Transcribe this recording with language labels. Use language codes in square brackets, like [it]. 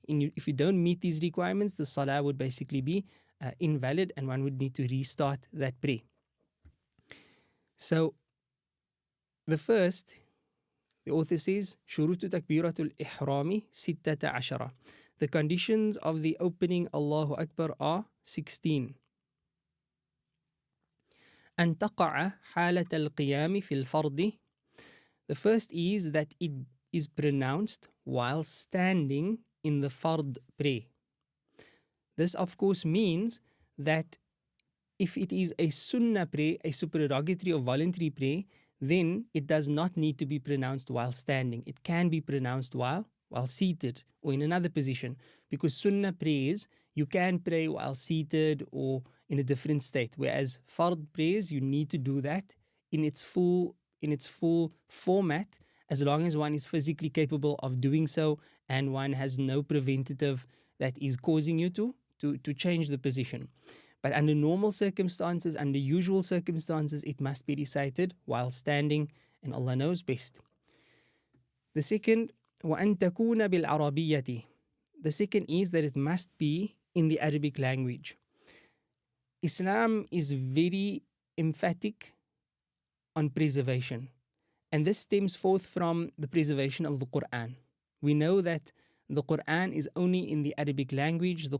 [en] If you don't meet these requirements, the salah would basically be invalid, and one would need to restart that prayer. So the first, the author says, [ar] شروط تكبيرة الإحرام [en] 16. The conditions of the opening Allahu Akbar are 16. [ar] أن تقع حالة القيام في الفرض. [en] The first is that it is pronounced while standing in the fard prayer. This of course means that if it is a sunnah prayer, a supererogatory or voluntary prayer, then it does not need to be pronounced while standing. It can be pronounced while seated or in another position, because sunnah prayers, you can pray while seated or in a different state, whereas fard prayers, you need to do that in its full format, as long as one is physically capable of doing so and one has no preventative that is causing you to change the position. But under normal circumstances, under usual circumstances, it must be recited while standing, and Allah knows best. [ar] The second, وَأَن تَكُونَ بِالْعَرَبِيَّةِ. [en] The second is that it must be in the Arabic language. Islam is very emphatic on preservation, and this stems forth from the preservation of the Quran. We know that the Quran is only in the Arabic language.